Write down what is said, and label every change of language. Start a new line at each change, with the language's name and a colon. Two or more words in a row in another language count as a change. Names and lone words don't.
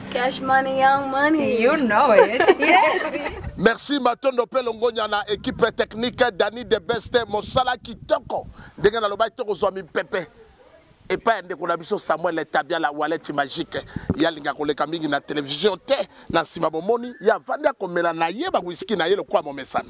English: Cash money, young money. You know it. Yes.
Lingala: Merci Matondo Pelongonya na
French: équipe technique
Lingala: Dani de Best Mosala Kitoko. Ndenge na loba toko zwa pepe.
French: Et pas
Lingala: ndeko na biso Samuel Etabia
French: la wallet magique.
Lingala: Ya linga koleka mingi na télévision te na sima bomoni ya vanda komela na ye ba whisky na ye le kwa momesano.